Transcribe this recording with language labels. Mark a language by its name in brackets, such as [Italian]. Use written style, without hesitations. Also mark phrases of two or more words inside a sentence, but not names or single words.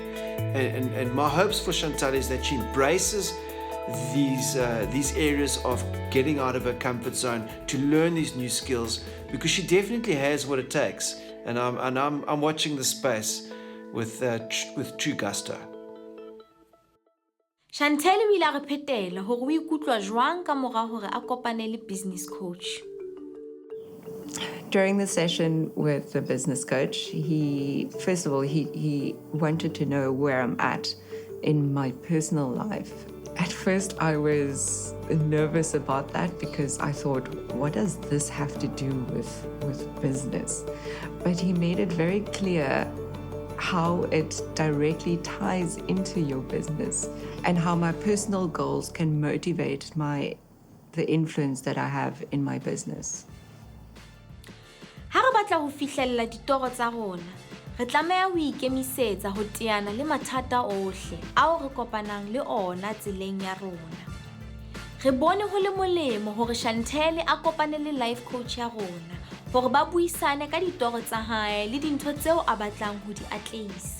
[English] And my hopes for Chantel is that she embraces these areas of getting out of her comfort zone to learn these new skills, because she definitely has what it takes. And I'm watching the space with true gusto. [Southern Sotho] Chantel o ile a re phetela hore o ikutlwa jwang ka mora hore a kopane le [English] business coach. During the session with the business coach, he wanted to know where I'm at in my personal life. At first, I was nervous about that because I thought, what does this have to do with business? But he made it very clear how it directly ties into your business and how my personal goals can motivate the influence that I have in my business. [Southern Sotho] Ha re batla ho fihlella ditoro tsa rona, re tlameha ho ikemisetsa ho teana le mathata ohle ao re kopanang le ona tseleng ya rona. Re bone ho le molemo hore Chantel a kopane le [English] life coach [Southern Sotho] ya rona hore ba buisane ka ditoro tsa hae le dintho tseo a batlang ho di atlehisa.